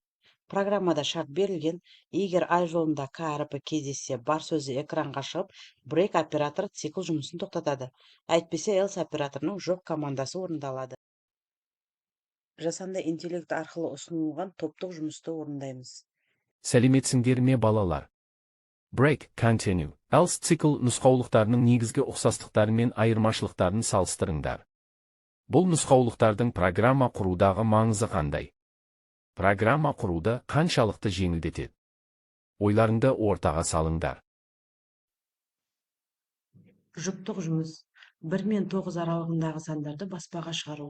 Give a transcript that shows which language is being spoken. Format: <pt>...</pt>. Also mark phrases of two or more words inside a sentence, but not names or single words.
<kk>Программада шарт берілген. Егер I жолында k әріпі кездессе бар сөзі экранға шығып, break оператор цикл жұмысын тоқтатады. Әйтпесе, else операторының жоқ командасы орындалады. Жасанды интеллект арқылы ұсынылған топтық жұмысты орындаймыз. Сәлеметсіңдер ме балалар? Break, continue, else цикл нұсқаулықтарының негізгі ұқсастықтары мен айырмашылықтарын салыстырыңдар. Бұл нұсқаулықтардың программа құрудағы маңызы қандай? Программа құруды қаншалықты жеңілдетеді? Ойларыңды ортаға салыңдар. Жұптық жұмыс: 1 мен 9 аралығындағы сандарды баспаға шығару.</kk>